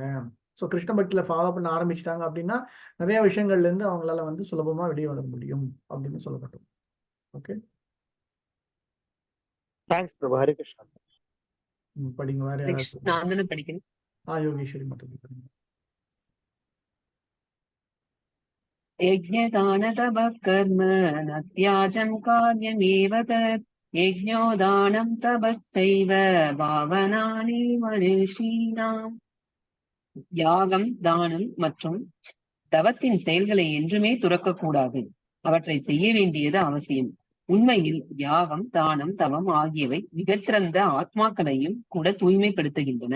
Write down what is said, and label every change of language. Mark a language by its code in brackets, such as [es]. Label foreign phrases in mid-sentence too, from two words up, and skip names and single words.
[ta] ஸோ கிருஷ்ண பக்தியில ஃபாலோ பண்ண ஆரம்பிச்சிட்டாங்க அப்படின்னா நிறைய விஷயங்கள்ல இருந்து அவங்களால வந்து சுலபமா வெளியே வர முடியும் அப்படின்னு சொல்லப்பட்டது. ஓகே. தேங்க்ஸ் பிரபு. ஹரி கிருஷ்ணா. படிங்க. வேற யாராவது? நான் தானே படிக்கிறேன். யோகேஸ்வரி மட்டும் படிங்க. [sa] यज्ञदानतपः कर्म न त्याजं कार्यमेव तत् यज्ञो दानं तपश्चैव पावनानि मनीषिणाम्. [ta] யாகம், தானம் மற்றும் தவத்தின் செயல்களை என்றுமே துறக்கக்கூடாது. அவற்றை செய்ய வேண்டியது அவசியம். உண்மையில் யாகம், தானம், தவம் ஆகியவை மிகச்சிறந்த ஆத்மாக்களையும் கூட தூய்மைப்படுத்துகின்றன.